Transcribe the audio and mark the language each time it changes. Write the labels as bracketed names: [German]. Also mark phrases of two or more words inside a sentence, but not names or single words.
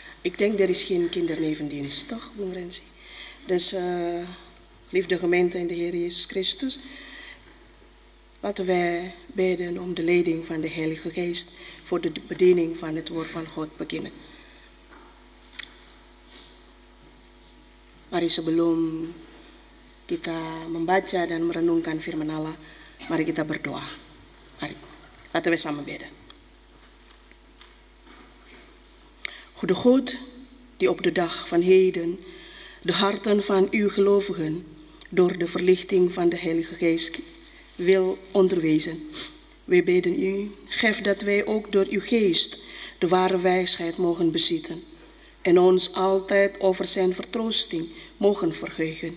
[Dutch] Ik denk er is geen kindernevendienst, toch, Bung Rensi? Dus liefde gemeente in de Heer Jezus Christus, laten wij bidden om de leiding van de Heilige Geest voor de bediening van het woord van God beginnen. [Indonesian] Mari sebelum kita membaca dan merenungkan firman Allah, mari kita berdoa. Mari, [Dutch] laten we samen bidden. Goede God, die op de dag van heden de harten van uw gelovigen door de verlichting van de Heilige Geest wil onderwijzen. Wij bidden u, geef dat wij ook door uw geest de ware wijsheid mogen bezitten en ons altijd over zijn vertroosting mogen verheugen.